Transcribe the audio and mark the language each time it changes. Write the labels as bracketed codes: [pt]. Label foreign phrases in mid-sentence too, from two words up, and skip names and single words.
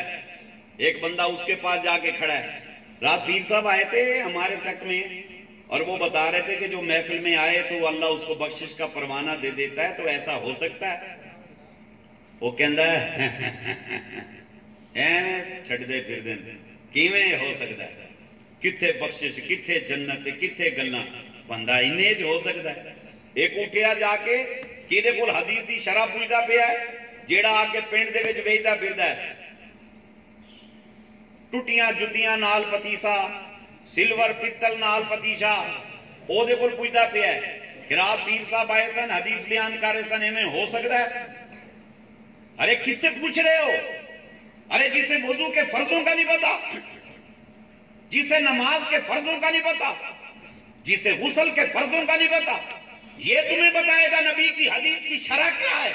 [ur] ایک بندہ اس کے پاس جا کے کھڑا ہے. رات پیر صاحب آئے تھے ہمارے چک میں, اور وہ بتا رہے تھے کہ جو محفل میں آئے تو اللہ اس کو بخشش کا پروانہ دے دیتا ہے, تو ایسا ہو سکتا ہے؟ [pa] وہ کہندا ہے چھڑ دے پھر دے, کیویں ہو سکتا ہے؟ ਕਿੱਥੇ ਬਖ਼ਸ਼ਿਸ਼, ਕਿੱਥੇ ਜੰਨਤ, ਕਿੱਥੇ ਗੱਲਾਂ। ਬੰਦਾ ਇੰਨੇ ਚ ਹੋ ਸਕਤਾ ਹੈ। ਇੱਕ ਉਠਿਆ ਜਾਕੇ ਕਿਹਦੇ ਕੋਲ ਹਦੀਸ ਦੀ ਸ਼ਰਹ ਪੁੱਛਦਾ ਪਿਆ ਹੈ, ਜਿਹੜਾ ਆਕੇ ਪਿੰਡ ਦੇ ਵਿਚ ਵੇਚਦਾ ਫਿਰਦਾ ਹੈ, ਟੁੱਟੀਆਂ ਜੁੱਤੀਆਂ ਨਾਲ ਪਤੀਸਾ, ਸਿਲਵਰ ਪਿੱਤਲ ਨਾਲ ਪਤੀਸ਼ਾ, ਓਦੇ ਕੋਲ ਪੁੱਛਦਾ ਪਿਆ ਹੈ। ਗਿਰਾਤ ਪੀਰ ਸਾਹਬ ਆਏ ਸਨ, ਹਦੀਸ ਬਯਾਨ ਕਰ ਰਹੇ ਸਨ, ਇਵੇਂ ਹੋ ਸਕਤਾ ਹੈ? [ur] ارے کس سے پوچھ رہے ہو? ارے جسے وضو کے فرضوں کا نہیں پتا، جسے نماز کے فرضوں کا نہیں پتا، جسے غسل کے فرضوں کا نہیں پتا، یہ تمہیں بتائے گا نبی کی حدیث کی شرح کیا ہے?